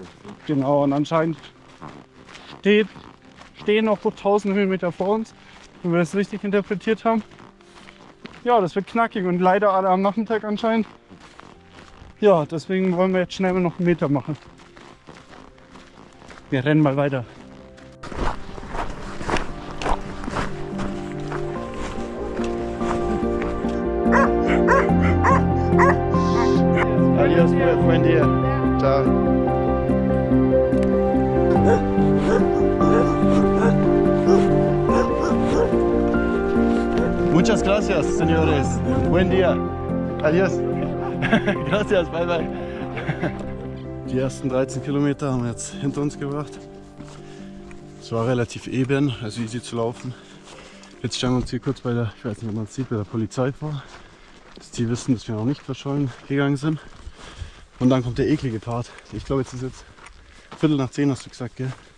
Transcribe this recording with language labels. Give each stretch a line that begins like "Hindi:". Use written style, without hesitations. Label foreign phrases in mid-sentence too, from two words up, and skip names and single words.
German: genau, und anscheinend stehen noch 1000 Höhenmeter vor uns, wenn wir das richtig interpretiert haben. Ja, das wird knackig und leider alle am Nachmittag anscheinend. Ja, deswegen wollen wir jetzt schnell noch einen Meter machen. Wir rennen mal weiter.
Spanish: Adios, buen día. Ciao. Muchas gracias, señores. Buen día. Adios. Gracias,
English: bye bye.
German: Die ersten 13 Kilometer haben wir jetzt hinter uns gebracht. Es war relativ eben, also easy zu laufen. Jetzt stellen wir uns hier kurz bei der, ich weiß nicht, ob man es sieht, bei der Polizei vor. Dass die wissen, dass wir noch nicht verschollen gegangen sind. Und dann kommt der eklige Part. Ich glaube, jetzt ist jetzt 9:15, hast du gesagt, gell?